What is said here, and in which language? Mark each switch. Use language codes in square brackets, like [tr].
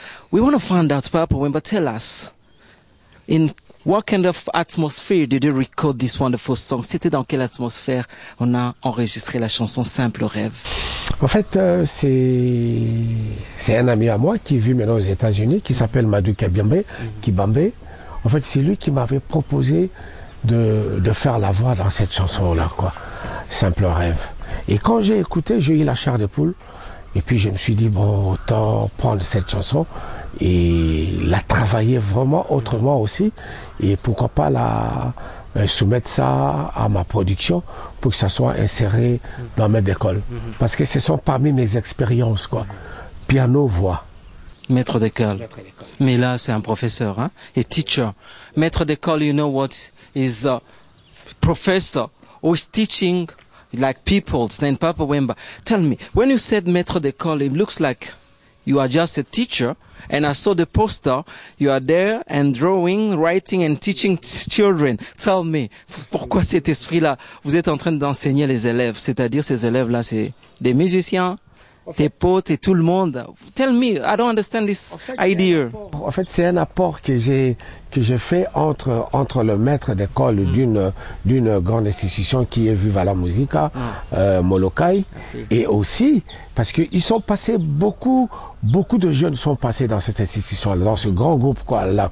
[en] We want to find out, Papa Wemba, tell us, in what kind of atmosphere did you record this wonderful song? [fr] C'était dans quelle atmosphère on a enregistré la chanson Simple Rêve? En fait, c'est un ami à moi qui vit maintenant aux États-Unis, qui s'appelle Madou Kibambe. En fait, c'est lui qui m'avait proposé de faire la voix dans cette chanson-là, quoi. Simple Rêve. Et quand j'ai écouté, j'ai eu la chair de poule. Et puis je me suis dit, bon, autant prendre cette chanson et la travailler vraiment autrement aussi. Et pourquoi pas soumettre ça à ma production pour que ça soit inséré dans mes écoles. Parce que ce sont parmi mes expériences, quoi. Piano, voix. Maître d'école. Mais là, c'est un professeur, hein? [en] Et teacher. Maître d'école, you know what is a professor who is teaching like people. It's named Papa Wemba. Tell me, when you said maître d'école, it looks like you are just a teacher. And I saw the poster. You are there and drawing, writing and teaching children. Tell me, [fr] pourquoi cet esprit-là? Vous êtes en train d'enseigner les élèves. C'est-à-dire, ces élèves-là, c'est des musiciens, tes potes et tout le monde. [en] Tell me, I don't understand this idea. [fr] En fait, c'est un apport que j'ai fait entre le maître d'école d'une grande institution qui est Viva la Musica, Molokai, et aussi parce qu'ils sont passés beaucoup de jeunes sont passés dans cette institution, dans ce grand groupe quoi.